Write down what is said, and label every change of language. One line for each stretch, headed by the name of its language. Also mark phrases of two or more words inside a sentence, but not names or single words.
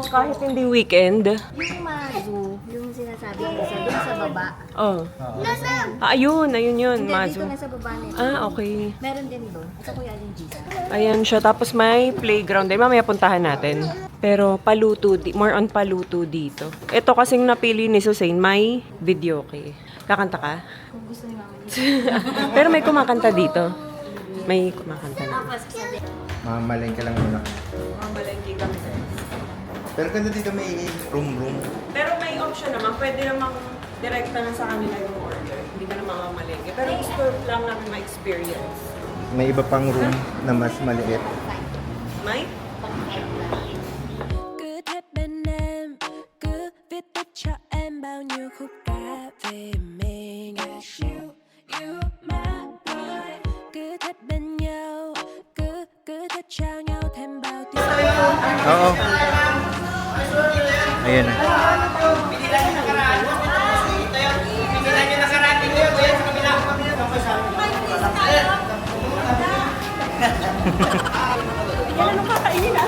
Filipino: Kahit hindi weekend. Yung Mazu, yung sinasabi ko doon sa baba. Oh. Nasa! Ayun yun, Hindi, Mazu. dito na sa baba nito. Okay. Meron din doon. Sa Kuya Alin Gisa. Ayan siya. Tapos may playground din. Mamaya puntahan natin. Pero paluto,
English: more on
Filipino: paluto dito. Ito kasing napili ni Susain, may videoke. Kakanta ka? Kung gusto ni Mama niya. Pero may kumakanta dito. May kumakanta na. Tapos sabi, Mamalengke lang muna. Mamalengke kami. Pero ganda dito may room. Pero may option naman. Pwede namang direkta na sa kanila yung order. Hindi ka na mamamalengke. Pero gusto lang namin ma-experience. May iba pang room na mas maliit. May?
Vietnamese: Cứ thích bên em, cứ viết tích cho em bao nhiêu khúc ca về mình.
English: You my boy.
Vietnamese: Cứ thích bên nhau, cứ thích trao nhau thêm bao tiếng.
Filipino: Oo. Ayan na. Yan anong kakainin ah?